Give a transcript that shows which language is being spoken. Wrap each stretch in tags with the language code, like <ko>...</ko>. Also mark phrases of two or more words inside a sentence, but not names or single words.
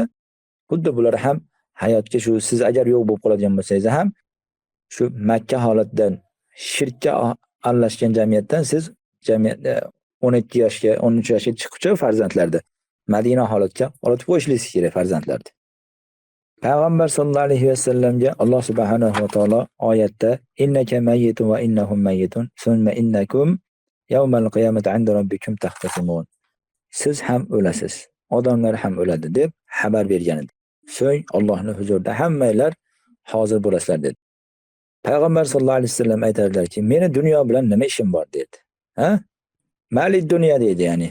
<uz>Xuddi bular ham hayotga shu siz agar yo'q bo'lib qoladigan bo'lsangiz ham shu Makka holatidan shirkka aralashgan jamiyatdan siz jamiyatda 12 yoshga, 13 yoshga chiquvchi farzandlarni Madina holatga olib qo'yishingiz kerak farzandlarni. Payg'ambar sollallohu alayhi vasallamga Alloh subhanahu va taolo oyatda</uz> <ar>إنك ميت وإنهم ميتون ثم إنكم يوم القيامة عند ربكم تختصمون.</ar> <uz>Siz ham o'lasiz, odamlar ham o'ladi deb xabar bergan edi. So'ng Allohning huzurida hammanglar hozir bo'lasizlar dedi. Payg'ambar sollallohu alayhi vasallam aytadilarki, meni dunyo bilan nima ishim bor dedi. Ha? Mali dunyo dedi, ya'ni.</uz>